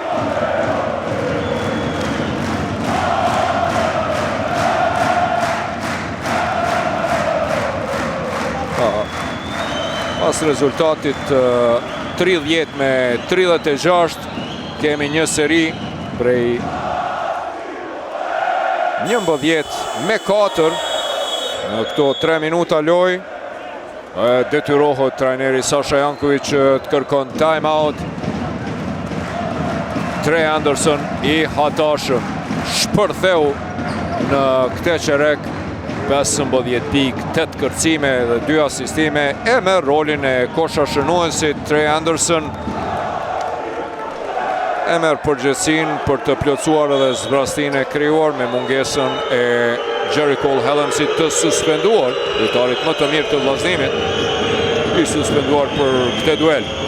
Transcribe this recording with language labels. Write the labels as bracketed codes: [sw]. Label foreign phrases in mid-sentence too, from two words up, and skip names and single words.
[sq] Pas rezultatit 30 me 36, kemi një seri prej 11 me 4 në këto 3 minuta loj. Detyrohet trajneri Sasha Jankovic të kërkon [en] time out. [sq] Trey Anderson i hatashëm shpërtheu në këtë qerek, 15 pikë, 8 kërcime dhe 2 asistime, e me rolin e koshashënuesit. Trey Anderson e merr përgjegjësinë për të plotësuar edhe zbrastinë e krijuar me mungesën e Jerry Cole Hellemsit të suspenduar, lojtarit më të mirë të vllazërimit, i suspenduar për këtë duel.